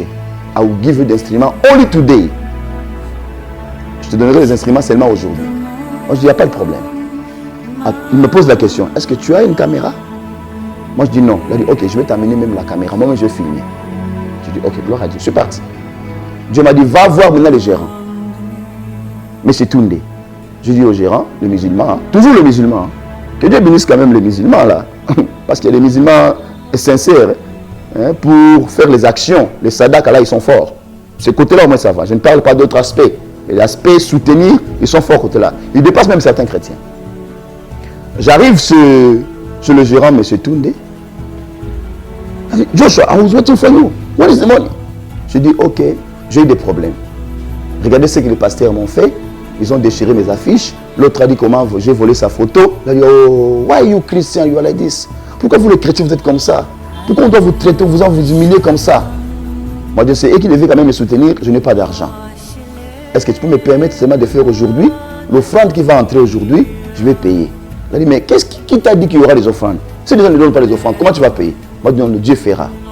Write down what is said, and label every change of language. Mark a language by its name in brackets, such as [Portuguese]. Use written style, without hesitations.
[English] I will give you the instrument only today. [French] Je te donnerai les instruments seulement aujourd'hui. Moi je dis, il n'y a pas de problème. Il me pose la question, est-ce que tu as une caméra? Moi je dis non. Il a dit, ok, je vais t'amener même la caméra. Moi-même je vais filmer. Je dis, ok, gloire à Dieu. Je suis parti. Dieu m'a dit, va voir maintenant le gérant. Mais c'est Toundé. Je dis au gérant, le musulman, toujours le musulman, que Dieu bénisse quand même les musulmans là. Parce qu'il y a des musulmans sincères hein, pour faire les actions. Les sadaka là, ils sont forts. Ce côté-là, au moins ça va. Je ne parle pas d'autres aspects. Mais l'aspect soutenir, ils sont forts côté là. Ils dépassent même certains chrétiens. J'arrive sur le gérant, M. Toundé. [English] Joshua, I was waiting for you. What is the money? [French] Je dis, ok, j'ai eu des problèmes. Regardez ce que les pasteurs m'ont fait. Ils ont déchiré mes affiches. L'autre a dit comment j'ai volé sa photo. Il a dit, [English] oh, why you Christian, you are like this? [French] Pourquoi vous les chrétiens, vous êtes comme ça? Pourquoi on doit vous traiter, vous humilier comme ça? Moi, je sais, et qu'il devait quand même me soutenir, je n'ai pas d'argent. Est-ce que tu peux me permettre seulement de faire aujourd'hui l'offrande qui va entrer aujourd'hui, je vais payer. Il a dit, mais qui t'a dit qu'il y aura des offrandes? Si les gens ne donnent pas les offrandes, comment tu vas payer? Moi, je dis, non, Dieu fera.